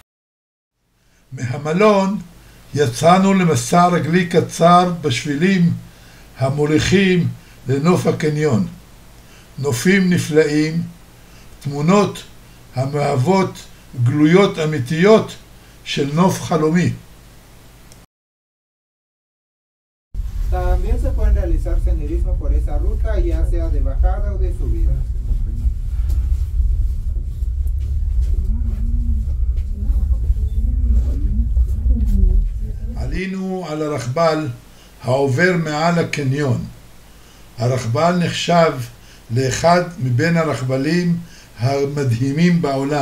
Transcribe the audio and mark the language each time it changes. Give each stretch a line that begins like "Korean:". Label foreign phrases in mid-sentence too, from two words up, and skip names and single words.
Hebrew: מהמלון יצאנו למסע רגלי קצר בשבילים המוליכים לנוף הקניון. נופים נפלאים, תמונות המהוות גלויות אמיתיות של נוף חלומי.
Spanish: También se pueden realizar senderismo por esa ruta, ya sea de bajada o de subida.
Hebrew: עלינו על הרכבל העובר מעל הקניון. הרכבל נחשב לאחד מבין הרכבלים המדהימים בעולם.